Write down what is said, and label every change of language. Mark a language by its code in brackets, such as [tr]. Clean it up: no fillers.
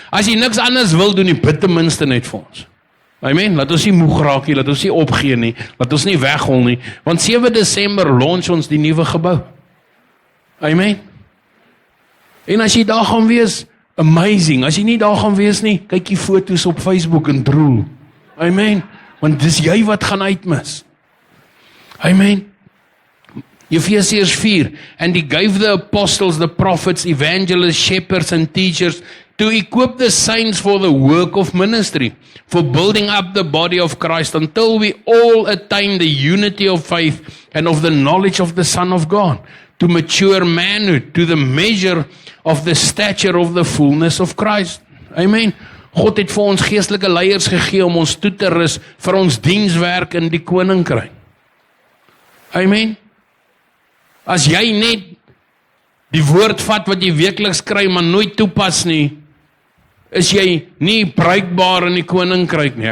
[af] As jy niks anders wil doen, bid ten minste net vir ons. Amen, laat ons nie moeg raak nie, laat ons nie opgee nie, laat ons nie weghol nie, want 7 Desember launch ons die nuwe gebou. Amen. En as jy daar gaan wees, amazing. As jy nie daar gaan wees nie, kyk die foto's op Facebook en drool. Amen. Want dis jy wat gaan uitmis. Amen. [en] Ephesians 4, and he gave the apostles, the prophets, evangelists, shepherds and teachers to equip the saints for the work of ministry, for building up the body of Christ until we all attain the unity of faith and of the knowledge of the Son of God, to mature manhood, to the measure of the stature of the fullness of Christ. [af] Amen. God het vir ons geestelike leiers gegee om ons toe te rus vir ons dienswerk in die koninkryk. Amen. As jy net die woord vat wat jy weekliks kry, maar nooit toepas nie, is jy nie bruikbaar in die koninkryk nie.